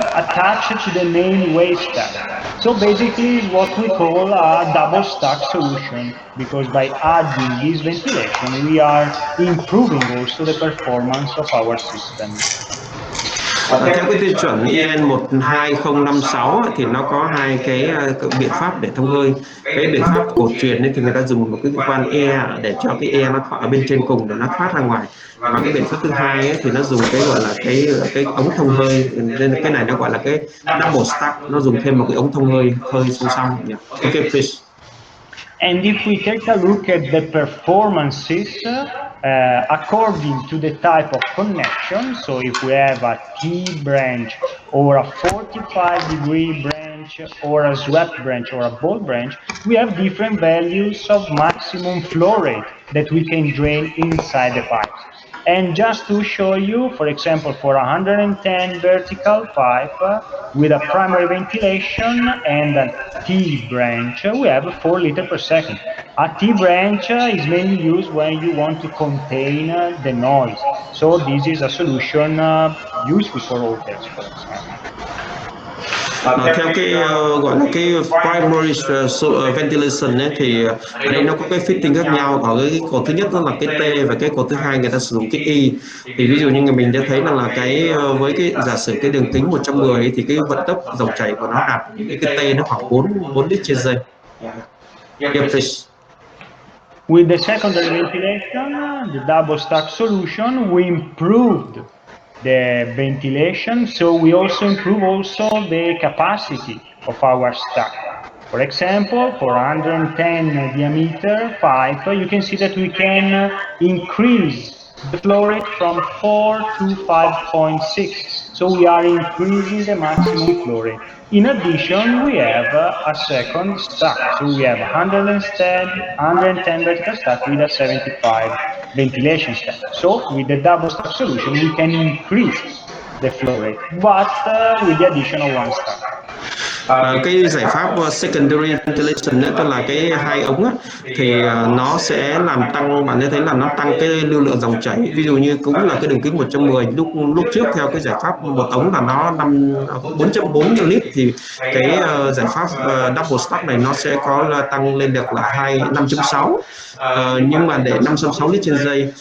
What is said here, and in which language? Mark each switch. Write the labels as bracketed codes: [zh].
[en] attached to the main waste stack. So basically it's what we call a double stack solution, because by adding this ventilation we are improving also the performance of our system. [vi] Theo cái tiêu chuẩn EN 12056 thì nó có hai cái biện pháp để thông hơi. Cái biện pháp cổ truyền ấy, thì người ta dùng một cái quan E để cho cái E nó ở bên trên cùng để nó thoát ra ngoài, và cái biện pháp thứ hai ấy, thì nó dùng cái gọi là cái ống thông hơi, nên cái này nó gọi là cái double stack, nó dùng thêm một cái ống thông hơi song song. [en] Okay, please. And if we take a look at the performances according to the type of connection, so if we have a T branch or a 45-degree branch or a swept branch or a ball branch, we have different values of maximum flow rate that we can drain inside the pipes. And just to show you, for example, for 110 vertical pipe with a primary ventilation and a T branch, we have 4 liters per second. A T branch is mainly used when you want to contain the noise. So this is a solution useful for hotels, for example. [vi] Theo cái gọi là cái primary ventilation ấy, thì ở đây nó có cái fitting khác nhau. Ở cái cột thứ nhất đó là cái T và cái cột thứ hai người ta sử dụng cái Y. Thì ví dụ như mình đã thấy là cái với cái giả sử cái đường kính 110 ấy, thì cái vận tốc dòng chảy của nó đạt cái T nó khoảng 4 lít trên giây. [en] Yeah, please. With the secondary ventilation, the double stack solution, we improved the ventilation, so we also improve the capacity of our stack. For example, for 110 diameter pipe, you can see that we can increase the flow rate from 4 to 5.6. So we are increasing the maximum flow rate. In addition, we have a second stack. So we have 110 vertical stack with a 75 ventilation stack. So with the double stack solution, we can increase the flow rate, but with the addition of one stack. [vi] Cái giải pháp secondary ventilation đó, tức là cái hai ống á, thì nó sẽ làm tăng, bạn thấy là nó tăng cái lưu lượng dòng chảy. Ví dụ như cũng là cái đường kính 110, lúc trước theo cái giải pháp một ống là nó 4.4 lít, thì cái giải pháp double stack này nó sẽ có tăng lên được là 5.6, nhưng mà để 5.6 lít trên giây.